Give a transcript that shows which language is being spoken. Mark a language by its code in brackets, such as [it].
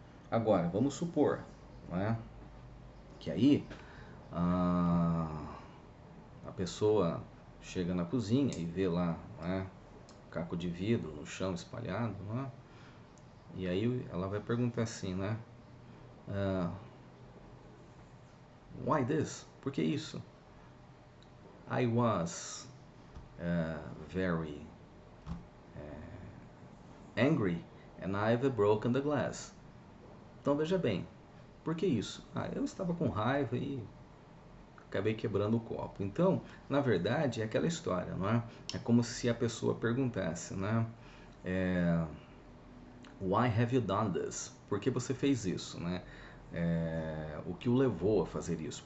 [pt] Agora, vamos supor, né, que aí a pessoa chega na cozinha e vê lá, né, caco de vidro no chão espalhado, né, e aí ela vai perguntar assim, né, [en] why this? [pt] Por que isso? [en] I was very angry and I've broken the glass. [pt] Então veja bem, por que isso? Eu estava com raiva e acabei quebrando o copo. Então, na verdade, é aquela história, não é? É como se a pessoa perguntasse, né? [en] Why have you done this? [pt] Por que você fez isso, né? O que o levou a fazer isso?